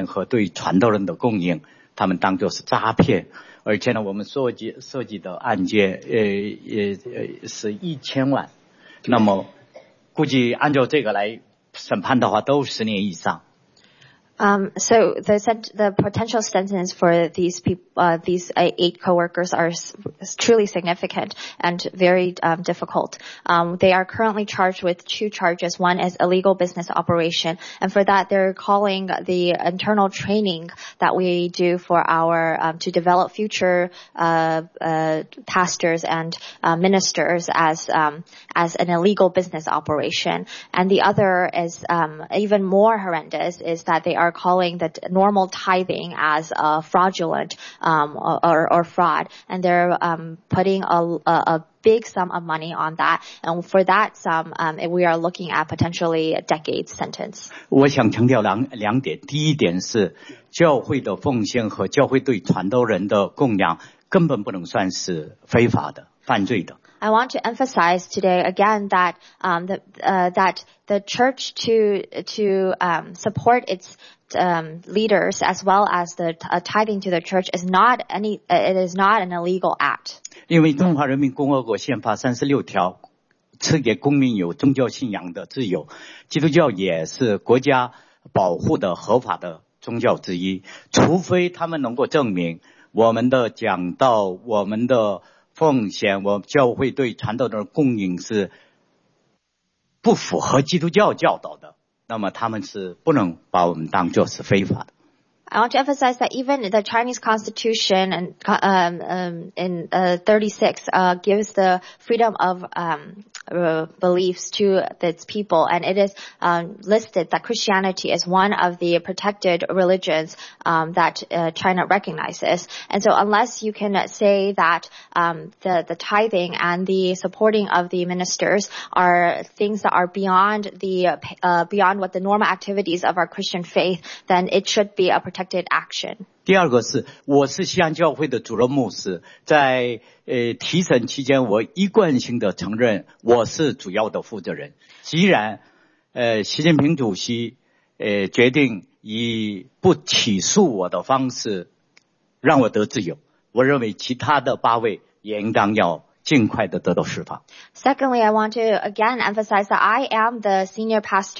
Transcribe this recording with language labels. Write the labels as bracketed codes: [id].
[zh] 这我的八位同工呢对他们的指控很严重，有两个罪，非法经营罪，主要指的是我们为了培养教会的领袖，我们内部的一些培训当作是非法经营，更可怕的是，把教会信徒的奉献和对传道人的供应，他们当作是诈骗。而且呢，我们涉及的案件是1000万，那么估计按照这个来审判的话，都10年以上。So [en] the potential sentence for these people, these 8 coworkers are truly significant and very difficult. They are currently charged with 2 charges. One is illegal business operation, and for that, they're calling the internal training that we do for our to develop future pastors and ministers as an illegal business operation. And the other is even more horrendous, is that they are calling the normal tithing as fraudulent or fraud, and they're putting a big sum of money on that, and for that sum we are looking at potentially a decade sentence. [zh] 我想强调两点，第一点是教会的奉献和教会对传道人的供养根本不能算是非法的、犯罪的。 [en] I want to emphasize today again that that the church to support its leaders as well as the tithing to the church is not an illegal act. [zh] 因为中华人民共和国宪法36条赐给公民有宗教信仰的自由，基督教也是国家保护的合法的宗教之一，除非他们能够证明我们的讲道、我们的 奉献我教会对传道的供应是不符合基督教教导的，那么他们是不能把我们当作是非法的。 [en] I want to emphasize that even the Chinese Constitution and in 36 gives the freedom of beliefs to its people, and it is listed that Christianity is one of the protected religions that China recognizes. And so, unless you can say that the tithing and the supporting of the ministers are things that are beyond the beyond what the normal activities of our Christian faith, then it should be a protected action. [zh] 第二个是，我是西安教会的主任牧师，在提审期间，我一贯性的承认我是主要的负责人。既然习近平主席决定以不起诉我的方式让我得自由，我认为其他的八位也应当要尽快的得到释放。 [en] Secondly, I want to again emphasize that I am the senior pastor.